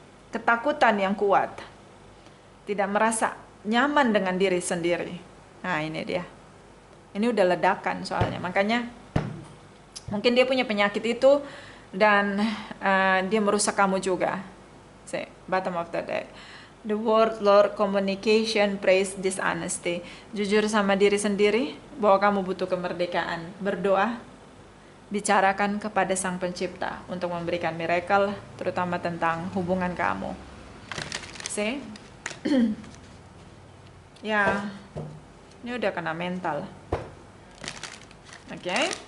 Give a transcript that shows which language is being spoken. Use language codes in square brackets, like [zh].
[id] Ketakutan yang kuat. Tidak merasa nyaman dengan diri sendiri. Nah ini dia. Ini udah ledakan soalnya. Makanya mungkin dia punya penyakit itu dan dia merusak kamu juga. [en] Say, bottom of the deck. The word Lord, communication, praise, dishonesty. [id] Jujur sama diri sendiri bahwa kamu butuh kemerdekaan. Berdoa, bicarakan kepada Sang Pencipta untuk memberikan miracle, terutama tentang hubungan kamu. See? Ya, ini udah kena mental. Oke?